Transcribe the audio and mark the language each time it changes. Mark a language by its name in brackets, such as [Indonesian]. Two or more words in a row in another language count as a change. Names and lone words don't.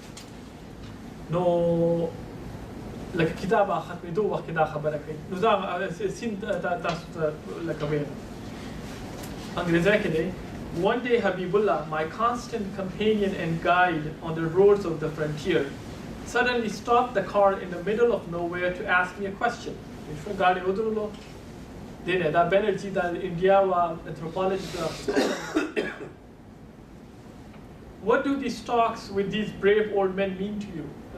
[Pashto] نو لکه کتاب ختمېدو وخت کې دا خبره کوي نو دا سین تاسو ته لکه ویم انګریزی کې دی [English] One day Habibullah, my constant companion and guide on the roads of the frontier, suddenly stopped the car in the middle of nowhere to ask me a question. What do these talks with these brave old men mean to you?